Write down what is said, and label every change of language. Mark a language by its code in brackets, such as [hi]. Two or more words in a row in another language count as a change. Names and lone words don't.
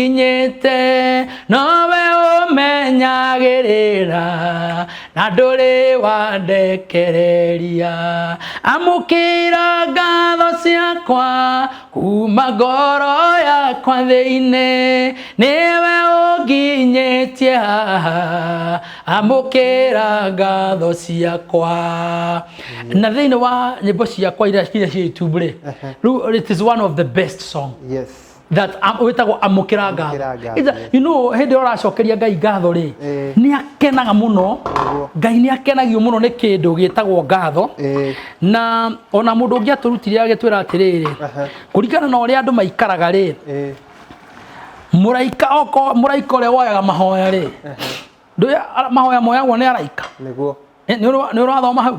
[ki] nginyĩte nowe ũmenye menyagĩrĩra na ndũrĩ wandekereria amũkĩra ngatho ciakwa kuma ngoro yakwa thĩinĩ nĩwe ũnginyĩtie haha amũkĩra ngatho ciakwa na thĩinĩ wa nyĩmbo ciakwa iria ciĩ YouTube [en] it is one of the best song that [ki] wetagwo amũkĩra ngatho [en] you know [ki] hĩndĩ ũracokeria Ngai ngatho rĩ nĩ akenaga mũno Ngai nĩ akenagio mũno nĩ kĩndũ gĩtagwo ngatho na ona mũndũ ũngĩ atũrutire agĩtwĩra atĩrĩrĩ kũringana na ũrĩa andũ maikaraga rĩ mũraika ũrĩa woyaga mahoya rĩ ndũĩ mahoya moyagwo nĩ araika nĩguo nĩ ũrathoma hau